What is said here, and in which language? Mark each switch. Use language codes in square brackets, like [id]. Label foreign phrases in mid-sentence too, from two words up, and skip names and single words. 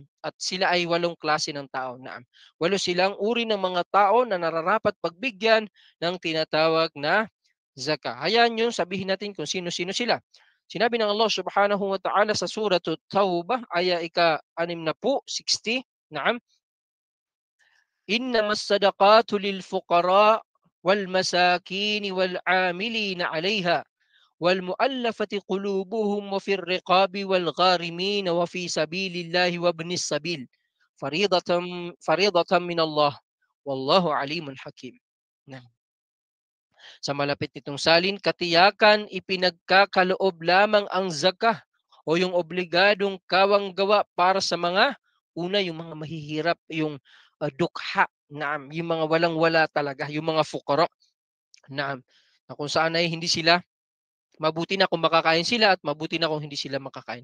[tl] At sila ay 8 klase ng tao, naam. 8 silang uri ng mga tao na nararapat pagbigyan ng tinatawag na zakah. Hayaan niyo sabihin natin kung sino-sino sila. Sinabi ng Allah [ar] سبحانه وتعالى [tl] sa Surah At-Taubah aya ika-6 na po, 60, naam. [ar] إنما الصدقات للفقراء والمساكين والعاملين عليها والمؤلفة قلوبهم وفي الرقاب والغارمين وفي سبيل الله وابن السبيل فريضة فريضة من الله والله عليم حكيم. [tl] Nah, sa malapit nitong salin, katiyakan ipinagkakaloob lamang ang zakah o yung obligadong kawang-gawa para sa mga una, yung mga mahihirap, yung dukha, naam, yung mga walang-wala talaga, yung mga fukara, naam, na kung saan ay hindi sila mabuti na kung makakain sila at mabuti na kung hindi sila makakain.